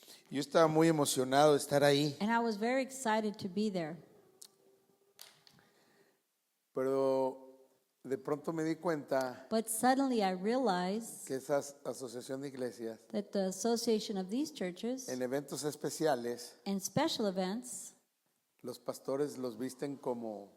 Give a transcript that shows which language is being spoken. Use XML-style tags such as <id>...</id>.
<es>Yo estaba muy emocionado de estar ahí,</es> <en>And I was very excited to be there.</en> <es>pero de pronto me di cuenta</es> <en>But suddenly I realized</en> <es>que esa asociación de iglesias,</es> <en>that the association of these churches</en> <es>en eventos especiales,</es> <en>and special events,</en> <es>los pastores los visten como</es>